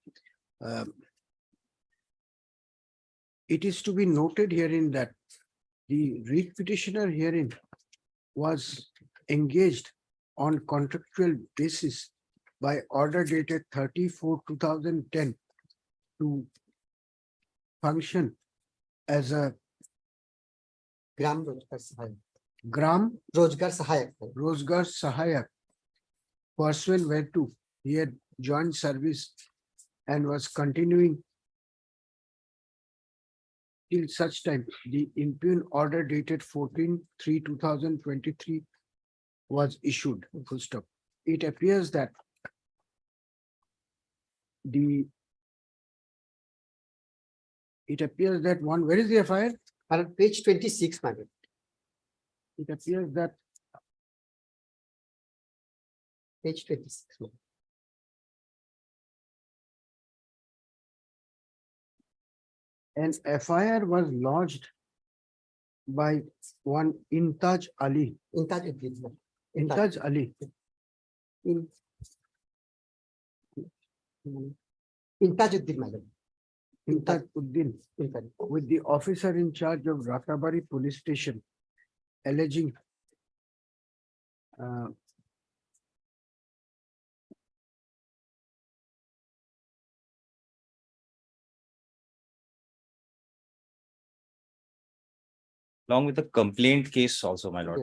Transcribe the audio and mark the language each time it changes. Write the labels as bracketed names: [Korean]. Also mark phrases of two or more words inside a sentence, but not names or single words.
[English] It is to be noted herein that the writ petitioner herein was engaged on contractual basis by order dated 30/4/2010 to function as a Gram Rozgar Sahayak. Gram Rozgar Sahayak. Rozgar Sahayak, pursuant whereto he had joined service and was continuing till such time the impugned order dated 14/3/2023 was issued, full stop. It appears that one, where is the FIR? On page 26, madam. It appears that Page 26. madam. an FIR was lodged by one Intaj Ali. Intajuddin, madam. Intaj Ali. Intajuddin, madam. Intajuddin Intaj. with the officer in charge of Ratabari Police Station alleging Along with the complaint case also, my lord,